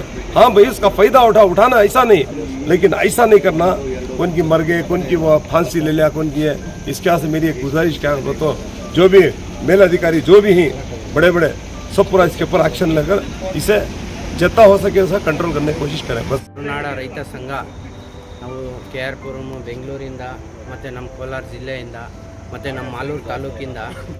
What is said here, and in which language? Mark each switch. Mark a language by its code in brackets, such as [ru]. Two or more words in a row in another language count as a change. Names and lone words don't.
[hi] हाँ भाई उसका फ़ायदा उठाना ऐसा नहीं, लेकिन ऐसा नहीं करना. कौन की मर गए, कौन की वो फांसी ले लिया, कौन की है. इसके यहाँ से मेरी एक गुजारिश क्या हो तो जो भी मेल अधिकारी जो भी हैं बड़े बड़े सब पूरा इसके ऊपर एक्शन लेकर इसे जितना हो सके उसे कंट्रोल करने की कोशिश करें बस. [kn] ಕನ್ನಡ ರೈತ ಸಂಘ ನಾವು KR ಪುರಂ ಬೆಂಗಳೂರಿಂದ ಮತ್ತು ನಮ್ಮ ಕೋಲಾರ ಜಿಲ್ಲೆಯಿಂದ ಮತ್ತು ನಮ್ಮ ಮಾಲೂರು ತಾಲೂಕಿಂದ